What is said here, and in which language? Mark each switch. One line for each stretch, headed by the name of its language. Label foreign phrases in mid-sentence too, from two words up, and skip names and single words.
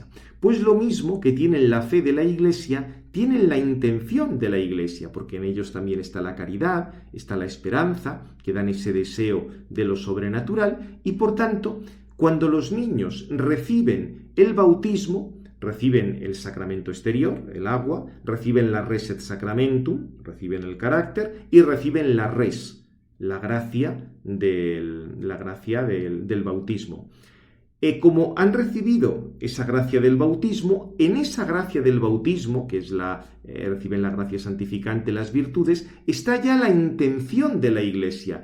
Spanish: Pues lo mismo que tienen la fe de la Iglesia, tienen la intención de la Iglesia, porque en ellos también está la caridad, está la esperanza, que dan ese deseo de lo sobrenatural, y por tanto, cuando los niños reciben el bautismo, reciben el sacramento exterior, el agua, reciben la
Latin: res et sacramentum,
Spanish: reciben el carácter, y reciben la res, la gracia del bautismo. Como han recibido esa gracia del bautismo, en esa gracia del bautismo, que es reciben la gracia santificante, las virtudes, está ya la intención de la Iglesia.